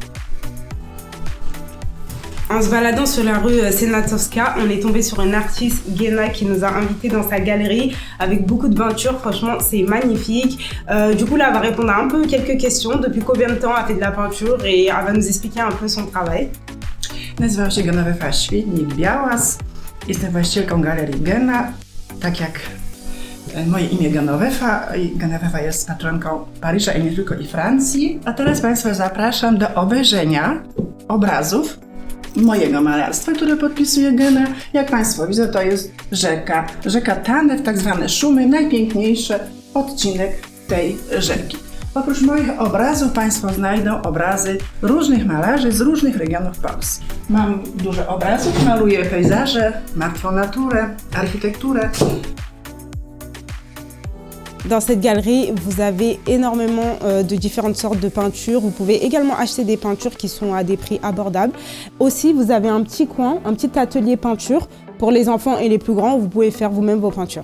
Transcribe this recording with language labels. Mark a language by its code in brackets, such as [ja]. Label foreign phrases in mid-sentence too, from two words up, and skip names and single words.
[fr] En se baladant sur la rue Senatowska, on est tombé sur une artiste, Gena, qui nous a invités dans sa galerie avec beaucoup de peintures. Franchement, c'est magnifique. Du coup, là, elle va répondre à un peu quelques questions. Depuis combien de temps elle fait de la peinture et elle va nous expliquer un peu son travail. [pl] Nazywam się Genowefa Świdnik-Białas. Jestem właścicielką galerii Gena, tak jak moje imię Genowefa. Genowefa jest patronką Paryża i nie tylko i Francji. A teraz Państwa zapraszam do obejrzenia obrazów mojego malarstwa, które podpisuje Gena. Jak Państwo widzą, to jest rzeka Tanew, tak zwane Szumy, najpiękniejszy odcinek tej rzeki. Oprócz moich obrazów Państwo znajdą obrazy różnych malarzy z różnych regionów Polski. Mam dużo obrazów, maluję pejzaże, martwą naturę, architekturę. [fr] Dans cette galerie, vous avez énormément de différentes sortes de peintures. Vous pouvez également acheter des peintures qui sont à des prix abordables. Aussi, vous avez un petit coin, un petit atelier peinture pour les enfants et les plus grands où vous pouvez faire vous-même vos peintures.